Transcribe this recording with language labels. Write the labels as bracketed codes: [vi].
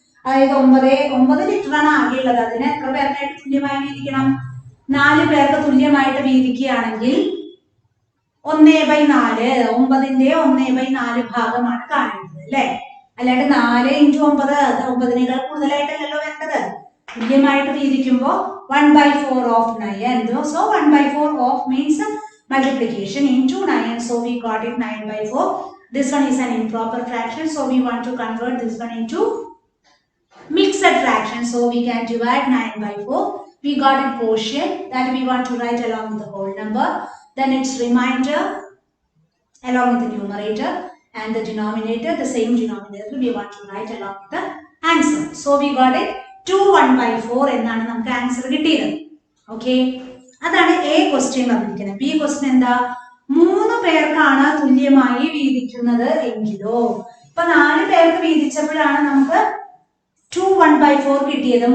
[ml] അതായത് 9 ലിറ്റർ ആണ് ആകെ ഉള്ളത്. അതിന് എത്ര പേർക്കായിട്ട് തുല്യമായി വീതിക്കണം? 4 പേർക്ക് തുല്യമായിട്ട് വീതിക്കുകയാണെങ്കിൽ 1/4, 9ന്റെ 1/4 ഭാഗമാണ് കാണേണ്ടത് അല്ലെ? അല്ലാണ്ട് 4 × 9, 9നേക്കാൾ കൂടുതലായിട്ടല്ലല്ലോ വേണ്ടത്. തുല്യമായിട്ട് വീതിക്കുമ്പോ 1/4 of 9. [en] So 1/4 of means multiplication into 9. So we got it 9/4. This one is an improper fraction. So we want to convert this one into mixed fraction. So we can divide 9/4 we got a quotient that we want to write along with the whole number, then its remainder along with the numerator, and the denominator, the same denominator we want to write along with the answer. So we got it [ml] 2 1/4 എന്നാണ് നമുക്ക് answer കിട്ടിയത്. Okay, അതാണ് A question പറഞ്ഞിരിക്കുന്നത്. B question എന്താ? 3 പേർക്കാണ് തുല്യമായി വീതിക്കുന്നത് എങ്കിലോ. ഇപ്പൊ 4 പേർക്ക് വീതിച്ചപ്പോഴാണ് നമുക്ക് 2 1/4 കിട്ടിയത്.